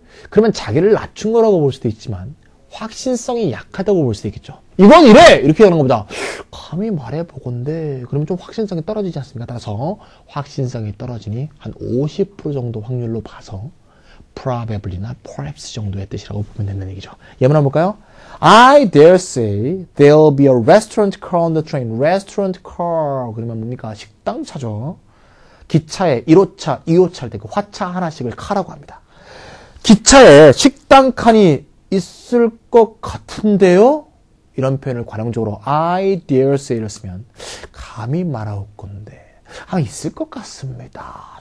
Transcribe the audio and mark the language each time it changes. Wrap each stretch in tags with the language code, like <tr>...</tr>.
<ko>그러면 자기를 낮춘 거라고 볼 수도 있지만 확신성이 약하다고 볼 수도 있겠죠. 이건 이래! 이렇게 하는 것보다 감히 말해보건데 그러면 좀 확신성이 떨어지지 않습니까? 따라서 확신성이 떨어지니 한 50% 정도 확률로 봐서 probably나 perhaps 정도의 뜻이라고 보면 된다는 얘기죠. 예문 한번 볼까요?</ko> <en>I dare say there'll be a restaurant car on the train.</en> <ko>restaurant car 그러면 뭡니까? 식당 차죠. 기차에 1호차, 2호차 할 때 그 화차 하나씩을 카라고 합니다. 기차에 식당 칸이 있을 것 같은데요? 이런 표현을 관용적으로</ko> <en>I dare say</en> <ko>를 쓰면 감히 말할 건데 있을 것 같습니다.</ko>